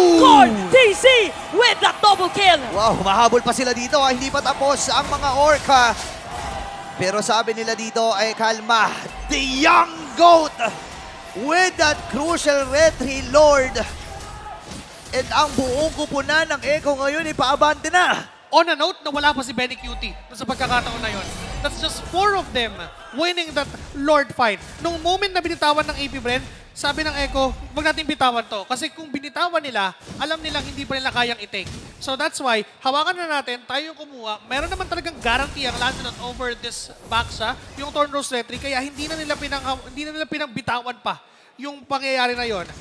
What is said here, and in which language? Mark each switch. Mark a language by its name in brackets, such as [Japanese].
[English] Carl TC with the double kill. [Filipino] Wow, mahabol pa sila dito. Hindi pa tapos ang mga Orca. Pero sabi nila dito ay kalma. [English] The Young Goat with that crucial Red Tree Lord. [Filipino] And ang buong kupunan ng Echo ngayon ipaabante na. On a note, nawala pa si Benny Cutie sa pagkakataon na yon. [English] That's just 4 of them winning that Lord fight. [Filipino] Nung moment na binitawan ng AP Bren, sabi ng Echo, wag natin bitawan to. Kasi kung binitawan nila, alam nilang hindi pa nila kayang i-take. [English] So that's why, [Filipino] hawakan na natin, tayo yung kumuha. Meron naman talagang guarantee ang Lancelot over this Baxa, yung Thornrose Retry, kaya hindi na nila pinagbitawan pa yung pangyayari na yon.